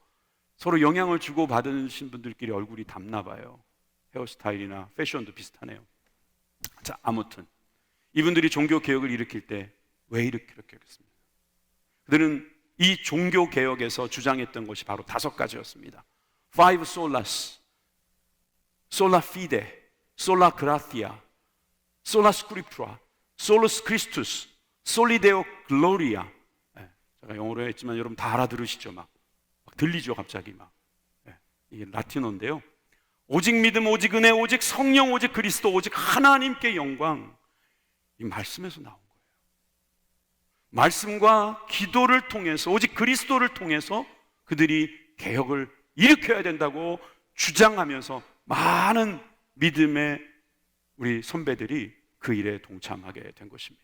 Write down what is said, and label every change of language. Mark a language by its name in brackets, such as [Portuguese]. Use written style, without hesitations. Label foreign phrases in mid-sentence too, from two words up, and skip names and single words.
[Korean] 서로 영향을 주고 받으신 분들끼리 얼굴이 닮나 봐요. 헤어스타일이나 패션도 비슷하네요. 자, 아무튼 이분들이 종교 개혁을 일으킬 때 왜 이렇게 했습니까? 그들은 이 종교 개혁에서 주장했던 것이 바로 5가지였습니다. [English] Five solas, [Latin] sola fide, sola gratia, sola scriptura, solus Christus, soli deo gloria. [Korean] 제가 영어로 했지만 여러분 다 알아들으시죠? 막 들리죠? 갑자기 막. 이게 라틴어인데요. 오직 믿음, 오직 은혜, 오직 성령, 오직 그리스도, 오직 하나님께 영광. 이 말씀에서 나온 거예요. 말씀과 기도를 통해서, 오직 그리스도를 통해서 그들이 개혁을 일으켜야 된다고 주장하면서 많은 믿음의 우리 선배들이 그 일에 동참하게 된 것입니다.